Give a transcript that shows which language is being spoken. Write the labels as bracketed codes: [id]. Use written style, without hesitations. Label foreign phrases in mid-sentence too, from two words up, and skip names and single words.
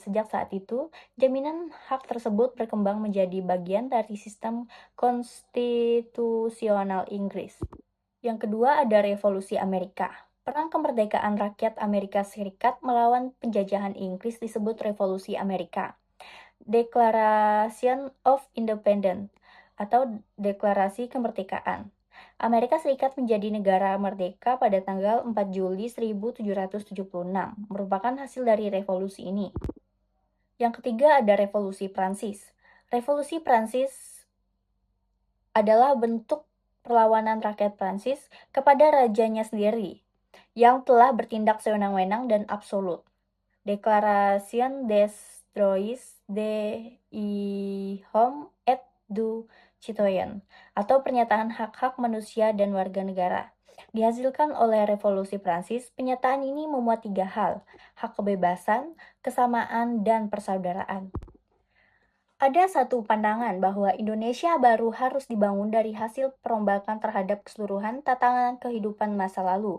[id] Sejak saat itu, jaminan hak tersebut berkembang menjadi bagian dari sistem konstitusional Inggris. Yang kedua ada Revolusi Amerika. Perang kemerdekaan rakyat Amerika Serikat melawan penjajahan Inggris disebut Revolusi Amerika. [en] Declaration of Independence [id] atau Deklarasi Kemerdekaan. Amerika Serikat menjadi negara merdeka pada tanggal 4 Juli 1776, merupakan hasil dari revolusi ini. Yang ketiga ada Revolusi Prancis. Revolusi Prancis adalah bentuk perlawanan rakyat Prancis kepada rajanya sendiri, yang telah bertindak sewenang-wenang dan absolut. [fr] Declaration des droits de l'homme et du citoyen, [id] atau pernyataan hak-hak manusia dan warga negara. Dihasilkan oleh Revolusi Prancis, pernyataan ini memuat 3 hal, hak kebebasan, kesamaan, dan persaudaraan. Ada satu pandangan bahwa Indonesia baru harus dibangun dari hasil perombakan terhadap keseluruhan tatanan kehidupan masa lalu.